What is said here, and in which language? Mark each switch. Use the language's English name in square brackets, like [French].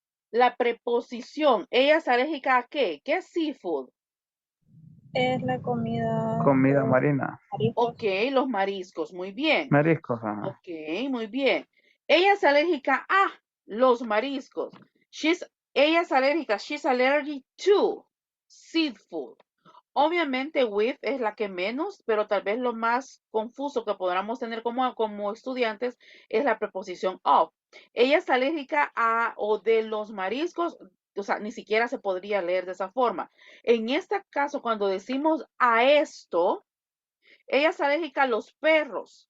[Spanish] La preposición. ¿Ella es alérgica a qué? ¿Qué es seafood? Es la comida Comida de marina. mariscos. Ok, los mariscos. Muy bien. Mariscos, ajá. Ok, muy bien. Ella es alérgica a los mariscos. Ella es alérgica. [English] She's allergic to seafood. [Spanish] Obviamente with es la que menos, pero tal vez lo más confuso que podamos tener como estudiantes es la preposición of. Ella es alérgica a o de los mariscos, o sea, ni siquiera se podría leer de esa forma. En este caso, cuando decimos a esto, ella es alérgica a los perros.